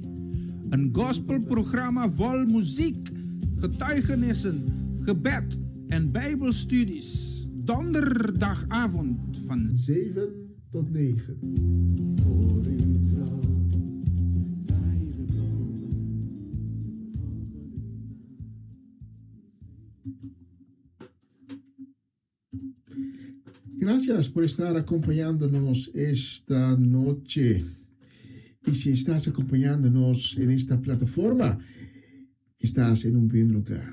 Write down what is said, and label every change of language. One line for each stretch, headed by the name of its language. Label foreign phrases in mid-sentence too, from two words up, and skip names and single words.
Dutch: Een gospelprogramma vol muziek, getuigenissen, gebed en bijbelstudies. Donderdagavond van 7 tot 9. Voor uw trouw zijn wij gekomen.
Spanish: Gracias por estar acompañándonos esta noche. Y si estás acompañándonos en esta plataforma, estás en un buen lugar.